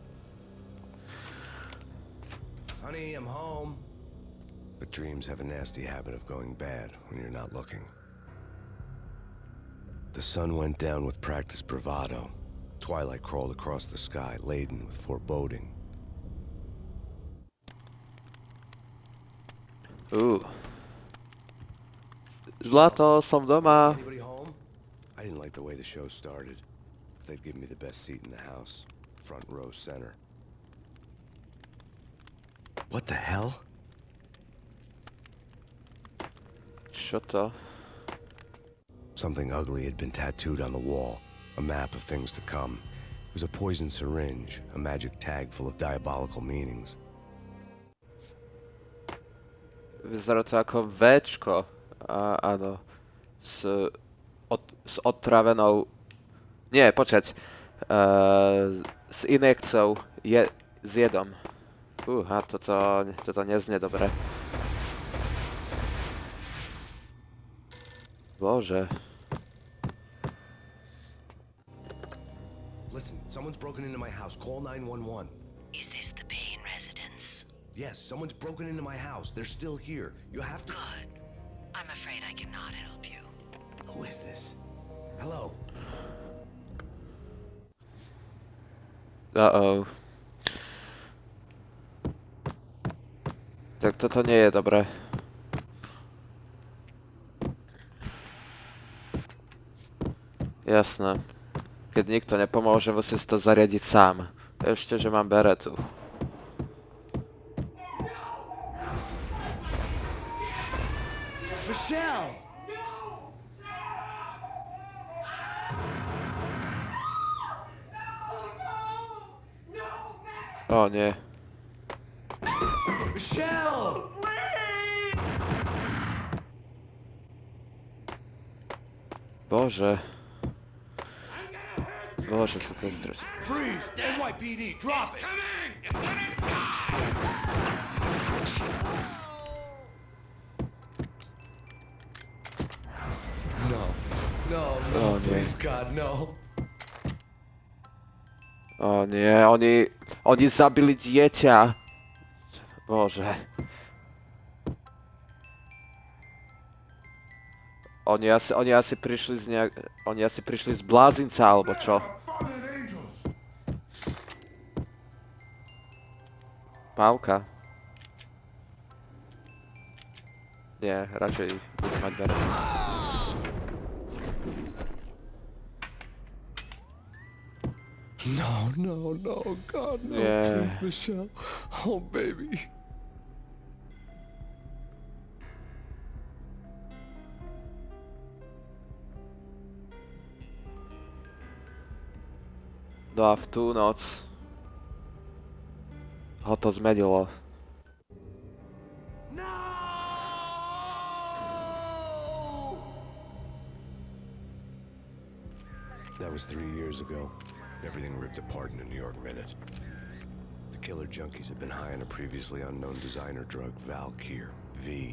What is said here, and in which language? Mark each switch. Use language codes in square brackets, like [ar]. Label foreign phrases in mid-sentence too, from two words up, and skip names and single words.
[en] Honey, I'm home. But dreams have a nasty habit of going bad when you're not looking. The sun went down with practiced bravado. Twilight crawled across the sky, laden with foreboding. [sk] Zlato, som doma. [en] Anybody home? I didn't like the way the show started. They'd give me the best seat in the house. Front row center. What the hell? [sk] Čo to? [en] Something ugly had been tattooed on the wall. A map of things to come. It was a poison syringe, a magic tag full of diabolical meanings. [sk] Vyzerá to ako Včko. Áno. S otravenou... Nie, počkať. S injekciou s jedom. Toto neznie dobre. Bože. [en] Listen, someone's broken into my house. Call 911. Is this the Payne residence? Yes, someone's broken into my house. They're still here. You have to... Good. I'm afraid I cannot help you. Who is this? Hello? Uh-oh. [sk] Tak toto nie je dobré. Jasné. Keď nikto nepomôže, musím si to zariadiť sám. Ešte, že mám beretu. Michelle! O nie. Michelle! [pl] Boże. Boże, to jest straszne. [en] Freeze! NYPD, drop it! No, [sk] O nie. [en] please God, no. [sk] O nie, oni zabili dieťa. Bože. Oni asi prišli z Oni asi prišli z blázinca, alebo čo? Pálka. Nie, radšej budem mať beret. [en] No, God, no, Yeah. please, Michelle. Oh, baby. [sk] No a v tú noc ho to zmenilo. [en] That was 3 years ago. Everything ripped apart in a New York minute. The killer junkies had been high on a previously unknown designer drug, Valkyr, V.